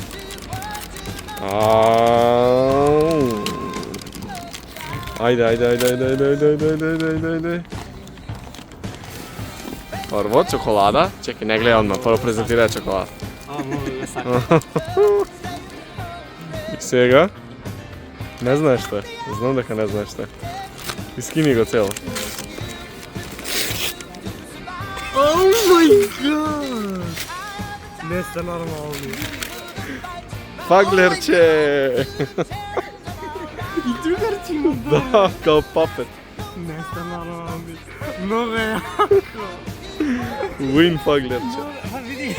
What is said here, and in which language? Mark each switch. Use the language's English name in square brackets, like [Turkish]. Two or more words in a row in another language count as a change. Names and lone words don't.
[Macedonian] Ајде. Прво чоколада, чекај, не гледа одма, прво презентира чоколада. И сега Не знаеш што е. Знам дека не знаеш што е. Искини го цело. [English] Oh my god! [Macedonian] Не сте нормални. Фаглерче! И другарче му Да, као папет. Не сте нормални. Много е. Уин фаглерче. А види,